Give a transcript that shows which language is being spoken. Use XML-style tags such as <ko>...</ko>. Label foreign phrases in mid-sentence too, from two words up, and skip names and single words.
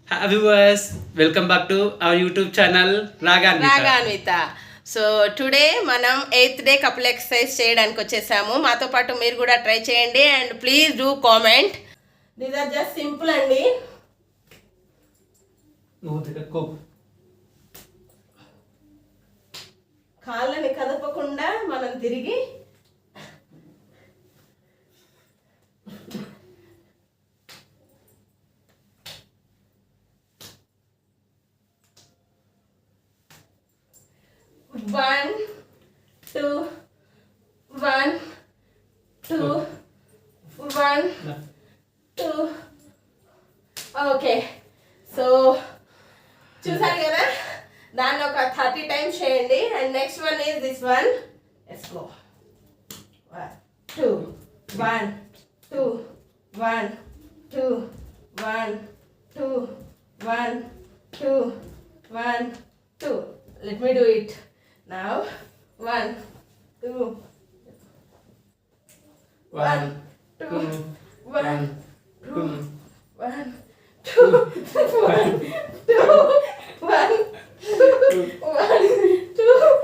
<en>Hi viewers, welcome back to our YouTube channel రాగాన్విత. so today</en> <te>మనం</te> <en>8th day couple exercise</en> <te>చేయడానికి వచ్చేసాము. మాతో పాటు మీరు కూడా ట్రై చేయండి</te> <en>and please do comment. these are just simple అండి.</en> <te>కాళ్ళని కదపకుండా మనం తిరిగి One, two, one, two, one, two.</te> <en>okay so</en> <te>చూసారు కదా, దాన్ని ఒక 30 టైమ్స్ చేయండి.</te> <en>and next one is this one. let's go. 1 2 1 2 1 2 1 2 1 2 1 2. Let me do it now. 1 2 1 2 1 2 1 2 1 2 1 2</en>